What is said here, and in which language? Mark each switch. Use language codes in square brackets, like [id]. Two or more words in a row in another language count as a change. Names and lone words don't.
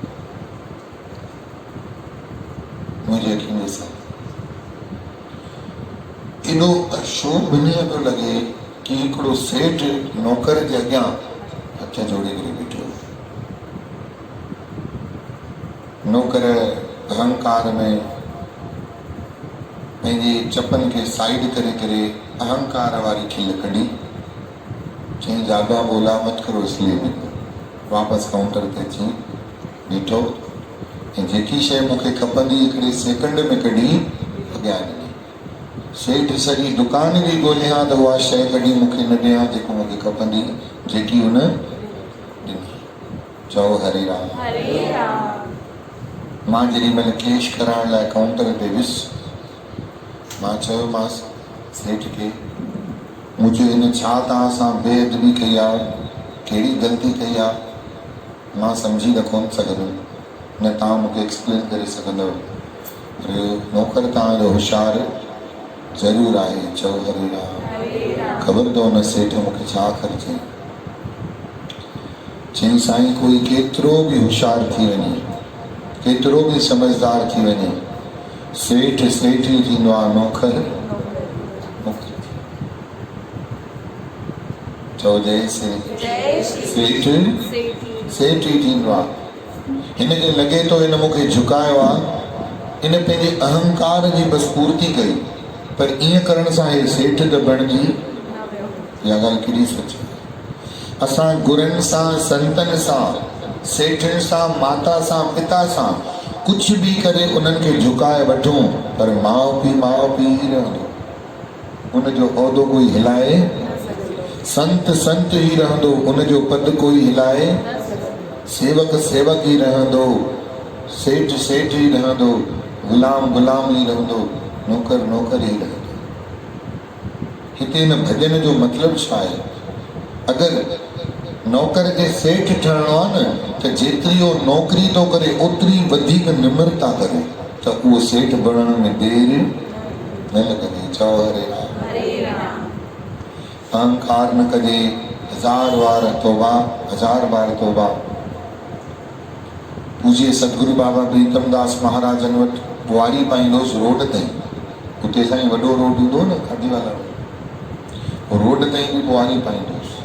[sd] मुंहिंजे अखियुनि सां एॾो अशोभनीय पियो लॻे कि हिकिड़ो सेठ नौकर जे अॻियां हथ जोड़े करे बीठो। नौकर अहंकार में पंहिंजे चपनि खे साइड करे करे अहंकार वारी खिल कढी, चईं [hi] ज्यादा बोला मत करो [sd] इसलिए बीठो। वापसि काउंटर ते अची बीठो ऐं जेकी शइ मूंखे खपंदी हिकिड़े सेकंड में कढी अॻियां ॾिनी। सेठ सॼी दुकान जी ॻोल्हियां त उहा शइ कढी मूंखे न ॾियां जेको मूंखे खपंदी, जेकी हुन ॾिनी। चओ हरे राम। मां जेॾी महिल कैश कराइण लाइ काउंटर ते वियुसि, मां चयोमांसि सेठ खे, मुंहिंजो हिन छा तव्हां सां बेअदबी कई आहे, कहिड़ी ग़लती कई आहे, मां सम्झी न कोन सघंदुमि, न तव्हां मूंखे एक्सप्लेन करे सघंदव। पर नौकर तव्हांजो होशियारु ज़रूरु आहे। चओ हरे राम। ख़बर अथव न सेठ मूंखे छा कर चई? चई साईं कोई केतिरो बि होशियारु थी वञे, केतिरो बि समझदार थी वञे, सेठ सेठ ई थींदो आहे, नौकर नौकर। चओ जय सेठ सेठ ई थींदो आहे। हिनखे लॻे थो हिन मूंखे झुकायो आहे, हिन पंहिंजे अहंकार जी बस पूर्ति कई, पर ईअं करण सां हे सेठ त बणिजी, इहा ॻाल्हि केॾी सच आहे। असां गुरुनि सां, संतनि सां, सेठनि सां, माता सां, पिता सां कुझु बि करे उन्हनि खे झुकाए वठूं, पर माउ पीउ ई रहंदो, उनजो उहिदो कोई हिलाए, संत संत ई रहंदो, उनजो पद कोई हिलाए, सेवक सेवक ई रहंदो, सेठ सेठ ई रहंदो, गुलाम गुलाम ई रहंदो, नौकर नौकर ई रहंदो। हिते हिन भॼन जो मतिलबु छा आहे? अगरि नौकर खे सेठ ठहिणो आहे न, त जेतिरी उहो नौकरी थो करे ओतिरी वधीक निम्रता करे, त उहो सेठ बणण में देरि न लॻंदी। चओ हरे राम। अहंकार न कजे, 1000 बार तौबा, 1000 बार तौबा। पूज्य सतगुरु बाबा प्रीतमदास महाराजन वटि बुआरी पाईंदोसि रोड ताईं, उते साईं वॾो रोड हूंदो न खादीवाला, रोड ताईं बि बुआरी पाईंदोसि।